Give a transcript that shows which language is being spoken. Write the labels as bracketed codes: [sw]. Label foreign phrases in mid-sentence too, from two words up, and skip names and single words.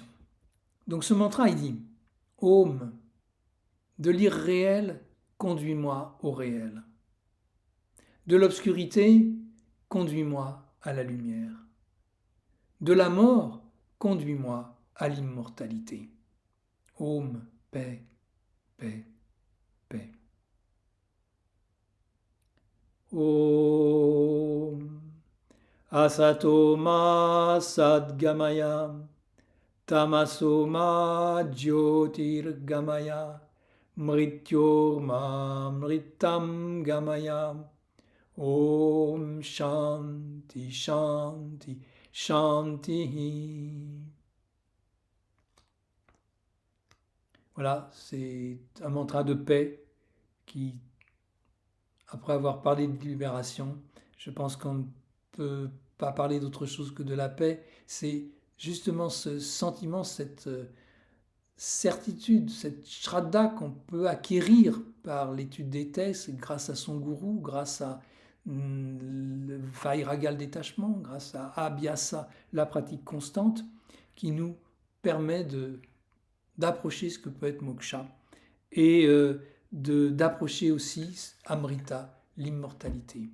[fr] Donc ce mantra, il dit Om, de l'irréel, conduis-moi au réel. De l'obscurité, conduis-moi à la lumière. De la mort, conduis-moi à l'immortalité. Om, paix, paix, paix. [sa] ॐ असतो मा सद्गमय तमसो मा ज्योतिर्गमय मृत्योर्मा मृतं गमय. ॐ शान्ति शान्ति शान्ति. [fr] Voilà, c'est un mantra de paix qui, après avoir parlé de libération, je pense qu'on ne peut pas parler d'autre chose que de la paix. C'est justement ce sentiment, cette certitude, cette shraddha qu'on peut acquérir par l'étude des textes, grâce à son gourou, grâce à le vairagya, le détachement, grâce à abhyasa, la pratique constante, qui nous permet d'approcher ce que peut être moksha et d'approcher aussi Amrita, l'immortalité.